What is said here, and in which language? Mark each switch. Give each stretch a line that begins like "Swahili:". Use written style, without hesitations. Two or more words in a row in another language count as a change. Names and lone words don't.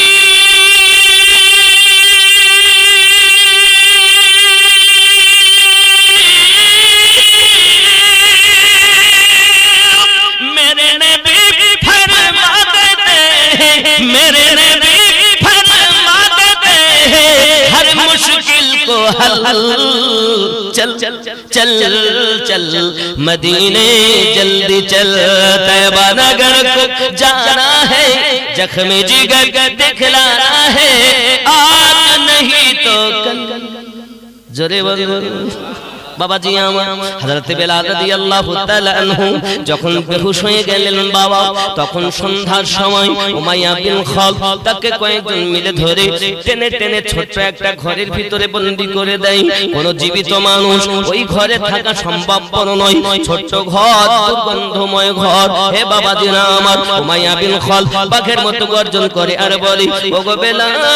Urdu: میرے نبی فرما دیتے ہیں ہر مشکل کو حل چل چل چل مدینے جلدی چل طیبہ نگر کو جانا ہے زخم جگر دکھلانا ہے آج نہیں تو کل زورے
Bangla: বাবা জি আমার হযরত বেলাল
Arabic: رضي الله تعالى عنه
Bangla: যখন বেহুশ হয়ে গেলেন বাবা তখন সন্ধ্যার সময় উমাইয়া বিন খালদ তাকে কয়েকজন মিলে ধরে টেনে টেনে ছোট একটা ঘরের ভিতরে বন্দী করে দেয় কোন জীবিত মানুষ ওই ঘরে থাকা সম্ভবপর নয় ছোট ঘর দুর্গন্ধময় ঘর হে বাবা জি আমার উমাইয়া বিন খালদ বাঘের মতো গর্জন করে আর বলে ওগো বেলাল